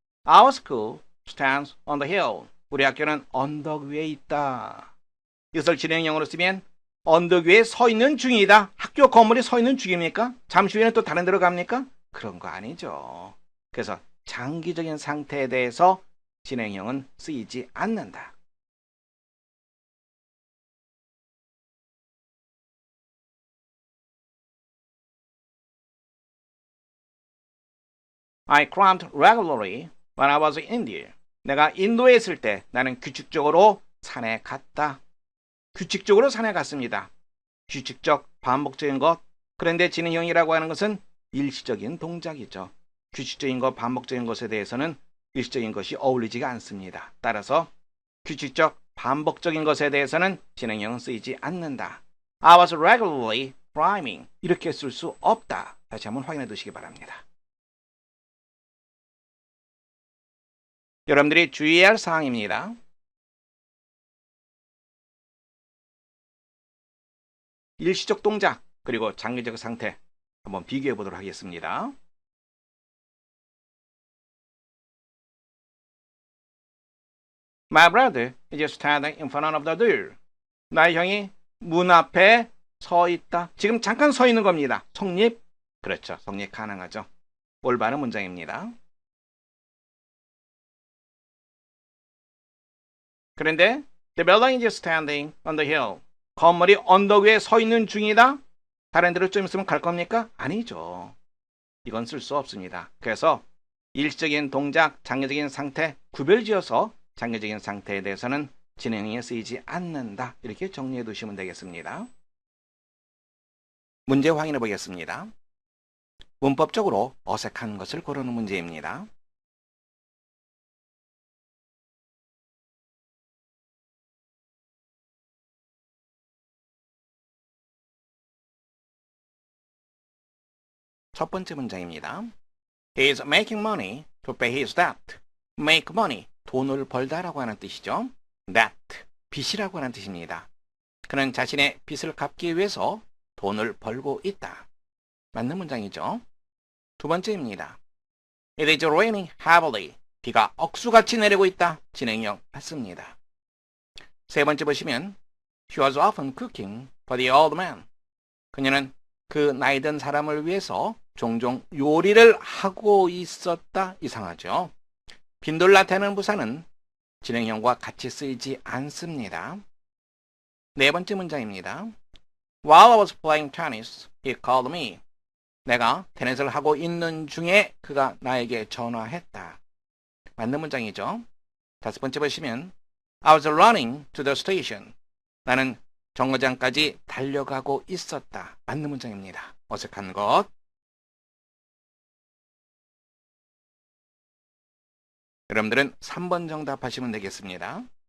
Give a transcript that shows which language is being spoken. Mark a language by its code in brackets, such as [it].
[en] Our school stands on the hill. [ko] 우리 학교는 언덕 위에 있다. 이것을 진행형으로 쓰면 언덕 위에 서 있는 중이다. 학교 건물이 서 있는 중입니까? 잠시 후에는 또 다른 데로 갑니까? 그런 거 아니죠. 그래서 장기적인 상태에 대해서 진행형은 쓰이지 않는다. [en] I climbed regularly when I was in India. [ko] 내가 인도에 있을 때 나는 규칙적으로 산에 갔다. 규칙적으로 산에 갔습니다. 규칙적, 반복적인 것. 그런데 진행형이라고 하는 것은 일시적인 동작이죠. 규칙적인 것, 반복적인 것에 대해서는 일시적인 것이 어울리지가 않습니다. 따라서 규칙적, 반복적인 것에 대해서는 진행형은 쓰이지 않는다. [en] I was regularly climbing. [ko] 이렇게 쓸 수 없다. 다시 한번 확인해 두시기 바랍니다. 여러분들이 주의해야 할 사항입니다. 일시적 동작 그리고 장기적 상태 한번 비교해 보도록 하겠습니다. [en] My brother is standing in front of the door. [ko] 나의 형이 문 앞에 서 있다. 지금 잠깐 서 있는 겁니다. 성립? 그렇죠. 성립 가능하죠. 올바른 문장입니다. 그런데 [en] The building is standing on the hill. [ko] 건물이 언덕 위에 서 있는 중이다. 다른 데로 좀 있으면 갈 겁니까? 아니죠. 이건 쓸 수 없습니다. 그래서 일시적인 동작, 장기적인 상태 구별지어서 장기적인 상태에 대해서는 진행에 쓰이지 않는다. 이렇게 정리해 두시면 되겠습니다. 문제 확인해 보겠습니다. 문법적으로 어색한 것을 고르는 문제입니다. 첫 번째 문장입니다. [en] He is making money to pay his debt. [ko] Make money, 돈을 벌다라고 하는 뜻이죠. Debt, 빚이라고 하는 뜻입니다. 그는 자신의 빚을 갚기 위해서 돈을 벌고 있다. 맞는 문장이죠. 두 번째입니다. [en] It is raining heavily. [ko] 비가 억수같이 내리고 있다. 진행형 맞습니다. 세 번째 보시면 [en] He was often cooking for the old man. [ko] 그녀는 그 나이 든 사람을 위해서 종종 요리를 하고 있었다. 이상하죠. 빈도를 나타내는 부사는 진행형과 같이 쓰이지 않습니다. 네 번째 문장입니다. [en] While I was playing tennis, he called me. [ko] 내가 테니스를 하고 있는 중에 그가 나에게 전화했다. 맞는 문장이죠. 다섯 번째 보시면 [en] I was running to the station. [ko] 나는 정거장까지 달려가고 있었다. 맞는 문장입니다. 어색한 것. 여러분들은 3번 정답하시면 되겠습니다.